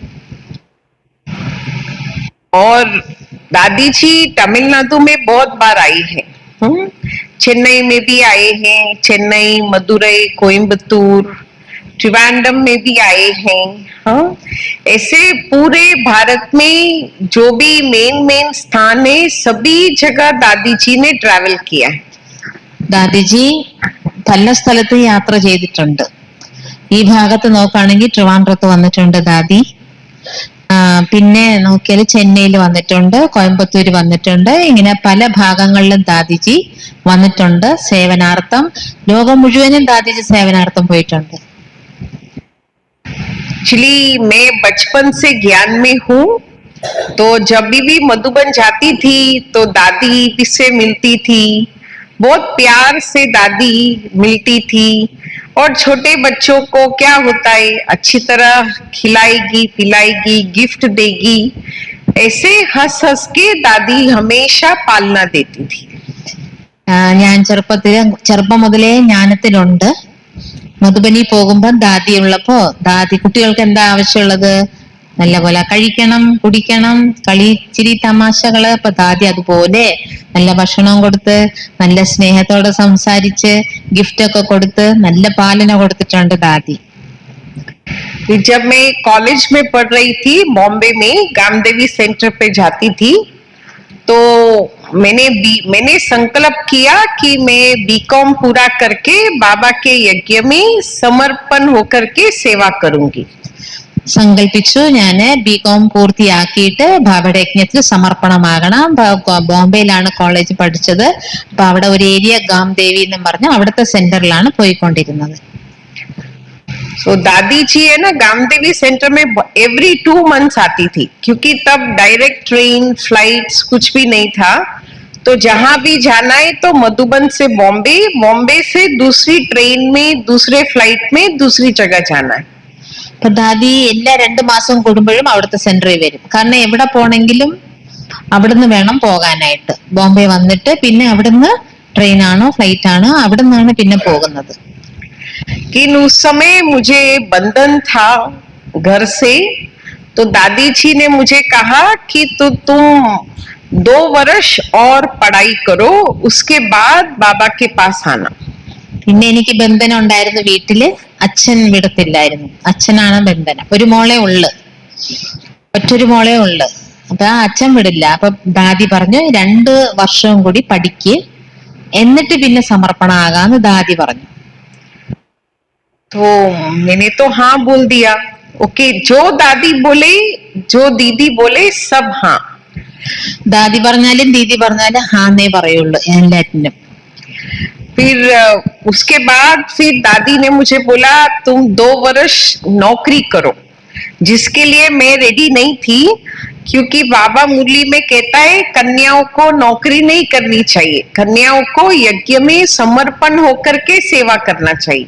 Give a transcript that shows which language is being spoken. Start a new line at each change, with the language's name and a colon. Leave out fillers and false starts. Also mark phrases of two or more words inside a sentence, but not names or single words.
Hindi: और दादी जी तमिलनाडु में बहुत बार आई है, चेन्नई में भी आए हैं, चेन्नई, मदुरई, कोयम्बतूर, त्रिवेंद्रम में भी आए हैं। हाँ, ऐसे पूरे भारत में जो भी मेन स्थान है सभी जगह दादी जी ने ट्रैवल किया है।
Malayalam: ദാദിജി പല സ്ഥലത്ത് യാത്ര ചെയ്തിട്ടുണ്ട്. ഈ ഭാഗത്ത് നോക്കുകയാണെങ്കിൽ ട്രിവാൻഡ്രത്ത് വന്നിട്ടുണ്ട് ദാദി. പിന്നെ നോക്കിയാൽ ചെന്നൈയിൽ വന്നിട്ടുണ്ട്, കോയമ്പത്തൂര് വന്നിട്ടുണ്ട്. ഇങ്ങനെ പല ഭാഗങ്ങളിലും ദാദിജി വന്നിട്ടുണ്ട് സേവനാർത്ഥം. ലോകം മുഴുവനും ദാദിജി സേവനാർത്ഥം പോയിട്ടുണ്ട്.
Hindi: एक्चुअली मैं बचपन से ज्ञान में हूँ, तो जब भी मधुबन जाती थी तो दादी से मिलती थी, बहुत प्यार से दादी मिलती थी। और छोटे बच्चों को क्या होता है, अच्छी तरह खिलाएगी पिलाएगी, गिफ्ट देगी, ऐसे हंस हंस के दादी हमेशा पालना देती थी।
Malayalam: ഞാൻ ചെറുപ്പം മുതലേ ജ്ഞാനത്തിലുണ്ട്. മധുബനി പോകുമ്പോ ദാദി ഉള്ളപ്പോ ദാദി കുട്ടികൾക്ക് എന്താ ആവശ്യമുള്ളത്, നല്ലപോലെ കഴിക്കണം, കുടിക്കണം, കളി ചിരി തമാശകള്. അപ്പൊ ദാദി അതുപോലെ നല്ല ഭക്ഷണം കൊടുത്ത് നല്ല സ്നേഹത്തോടെ സംസാരിച്ച് ഗിഫ്റ്റ് ഒക്കെ കൊടുത്ത് നല്ല പാലന കൊടുത്തിട്ടുണ്ട് ദാദി.
Hindi: जब मैं कॉलेज में पढ़ रही थी बॉम्बे में, गामदेवी सेंटर पे जाती थी, तो मैंने संकल्प किया कि मैं बीकॉम पूरा करके बाबा के यज्ञ में समर्पण होकर के सेवा करूंगी.
Malayalam: സങ്കല്പിച്ചു ഞാന് ബികോം പൂർത്തിയാക്കിയിട്ട് ബാബയുടെ യജ്ഞത്തിൽ സമർപ്പണമാകണം. ബോംബെയിലാണ് കോളേജ് പഠിച്ചത്. അപ്പൊ അവിടെ ഒരു ഏരിയ ഗാംദേവി എന്ന് പറഞ്ഞ അവിടുത്തെ സെന്ററിലാണ് പോയിക്കൊണ്ടിരുന്നത്.
Hindi: So दादी जी है ना, गामदेवी सेंटर में
English: every 2 months
Hindi: आती थी, क्योंकि तब
English: direct train flights
Hindi: कुछ भी नहीं था. तो जहां भी जाना है तो मधुबन से बॉम्बे, बॉम्बे से दूसरी ट्रेन में, दूसरे फ्लाइट में दूसरी जगह जाना है.
Malayalam: അപ്പൊ ദാദി എല്ലാ 2 മാസം കൂടുമ്പോഴും അവിടുത്തെ സെന്ററിൽ വരും. കാരണം എവിടെ പോണെങ്കിലും അവിടുന്ന് വേണം പോകാനായിട്ട്. ബോംബെ വന്നിട്ട് പിന്നെ അവിടുന്ന് ട്രെയിനാണോ ഫ്ലൈറ്റ് ആണോ അവിടെ നിന്നാണ് പിന്നെ പോകുന്നത്.
Hindi: कि उस समय मुझे बंधन था घर से, तो दादी जी ने मुझे कहा कि तुम 2 वर्ष और पढ़ाई करो, उसके बाद बाबा के पास आना.
Malayalam: പിന്നെ എനിക്ക് ബന്ധനം ഉണ്ടായിരുന്നു വീട്ടില്. അച്ഛൻ വിടത്തില്ലായിരുന്നു. അച്ഛനാണ് ബന്ധനം. ഒരു മോളെ ഉള്ളു, ഒറ്റൊരു മോളെ ഉള്ളു. അപ്പൊ ആ അച്ഛൻ വിടില്ല. അപ്പൊ ദാദി പറഞ്ഞു 2 വർഷവും കൂടി പഠിക്ക്, എന്നിട്ട് പിന്നെ സമർപ്പണം ആകാന്ന് ദാദി പറഞ്ഞു.
Hindi: तो मैंने तो हाँ बोल दिया. ओके, जो दादी बोले, जो दीदी बोले, सब हाँ.
Malayalam: ദാദി പറഞ്ഞാലും ദീദി പറഞ്ഞാലും ഹാന്നേ പറയുള്ളൂ എല്ലാറ്റിനും.
Hindi: फिर उसके बाद फिर दादी ने मुझे बोला तुम 2 वर्ष नौकरी करो, जिसके लिए मैं रेडी नहीं थी, क्योंकि बाबा मुरली में कहता है कन्याओं को नौकरी नहीं करनी चाहिए, कन्याओं को यज्ञ में समर्पण होकर के सेवा करना चाहिए.